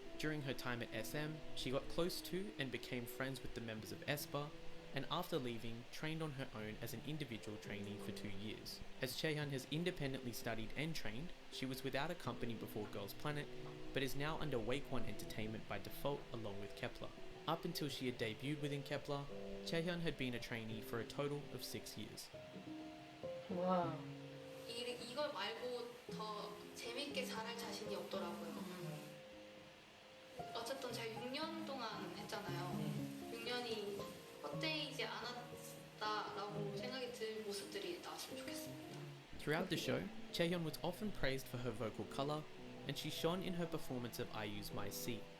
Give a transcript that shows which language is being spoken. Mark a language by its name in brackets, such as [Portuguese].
[English] During her time at SM, she got close to and became friends with the members of aespa, and after leaving, trained on her own as an individual trainee for 2 years. As Chae-hyun has independently studied and trained, she was without a company before Girls Planet, but is now under Wake One Entertainment by default along with Kep1ER. Up until she had debuted within Kep1er, Chaehyun had been a trainee for a total of 6 years. Wow. [Korean] 이걸 말고 더 재밌게 잘할 자신이 없더라고요. 어쨌든 제가 6년 동안 했잖아요. 6년이 헛되이지 않았다라고 생각이 들 모습들이 나왔으면 좋겠습니다. [English] Throughout the show, Chaehyun was often praised for her vocal colour, and she shone in her performance of IU's My Sea.